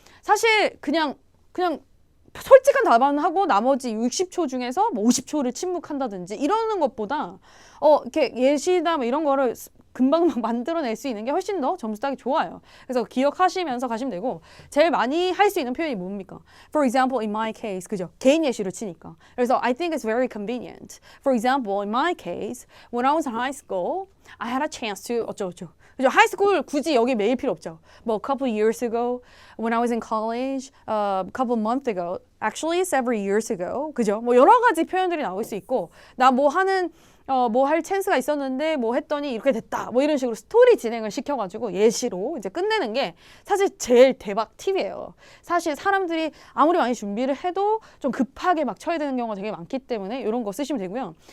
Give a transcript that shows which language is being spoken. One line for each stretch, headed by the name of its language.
Korean: 사실 그냥 솔직한 답안을 하고 나머지 60초 중에서 뭐 50초를 침묵한다든지 이러는 것보다 이렇게 예시나 뭐 이런 거를 금방 만들어낼 수 있는 게 훨씬 더 점수 따기 좋아요. 그래서 기억하시면서 가시면 되고 제일 많이 할 수 있는 표현이 뭡니까?
English: For example, in my case,
Korean: 그죠? 개인 예시로 치니까.
English: 그래서 I think it's very convenient. For example, in my case, when I was in high school, I had a chance to 어쩌고저쩌고.
Korean: 그죠? 하이스쿨 굳이 여기 매일 필요 없죠.
English: 뭐 couple years ago, when I was in college, couple months ago, actually several years ago,
Korean: 그죠? 뭐 여러 가지 표현들이 나올 수 있고 나 뭐 하는 뭐 할 찬스가 있었는데 뭐 했더니 이렇게 됐다. 뭐 이런 식으로 스토리 진행을 시켜가지고 예시로 이제 끝내는 게 사실 제일 대박 팁이에요. 사실 사람들이 아무리 많이 준비를 해도 좀 급하게 막 쳐야 되는 경우가 되게 많기 때문에 이런 거 쓰시면 되고요.